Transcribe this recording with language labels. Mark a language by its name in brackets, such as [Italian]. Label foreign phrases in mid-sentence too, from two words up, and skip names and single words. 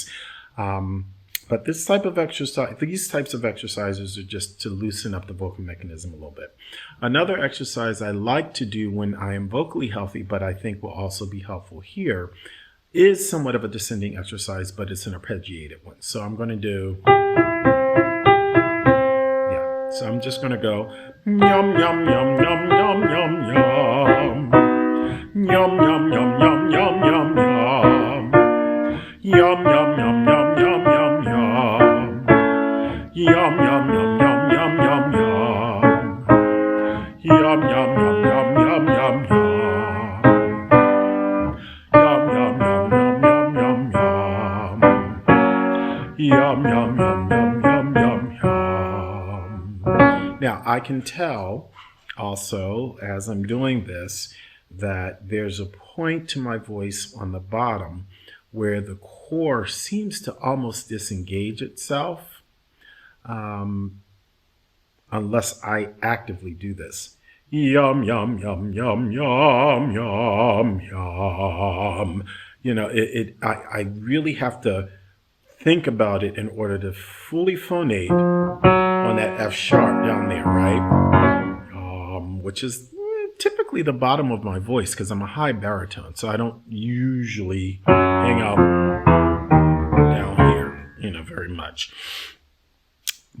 [English] But this type of exercise, these types of exercises are just to loosen up the vocal mechanism a little bit. Another exercise I like to do when I am vocally healthy, but I think will also be helpful here, is somewhat of a descending exercise, but it's an arpeggiated one. So I'm going to do... So I'm just going to go yum, yum, yum, yum, yum, yum, yum. Yum, yum, yum, yum, yum, yum, yum. Yum, yum, yum, yum, yum, yum, yum. Yum, yum, yum, yum, yum, yum, yum. Yum, yum, yum, yum, yum, yum, yum. Yum, yum, yum, yum, yum, yum, yum. Yum, yum, yum, yum, yum, yum, yum. Now, I can tell also, as I'm doing this, that there's a point to my voice on the bottom where the core seems to almost disengage itself, unless I actively do this. Yum, yum, yum, yum, yum, yum, yum. I really have to think about it in order to fully phonate on that F sharp down there, right? Which is typically the bottom of my voice because I'm a high baritone, so I don't usually hang out down here, very much.